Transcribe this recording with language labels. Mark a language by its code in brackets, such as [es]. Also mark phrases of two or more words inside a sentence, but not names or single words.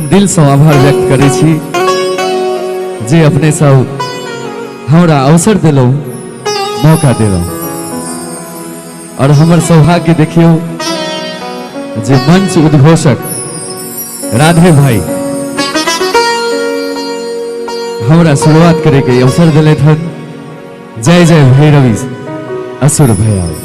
[mai] दिल से आभार व्यक्त करे छी जे अपने सब हमरा अवसर दिलौ, मौका दिलौ और हमर सौभाग्य देखियो जे मंच उद्घोषक राधे भाई हमरा शुरुआत करे के अवसर दिले थन। जय जय भैरवी असुर भया।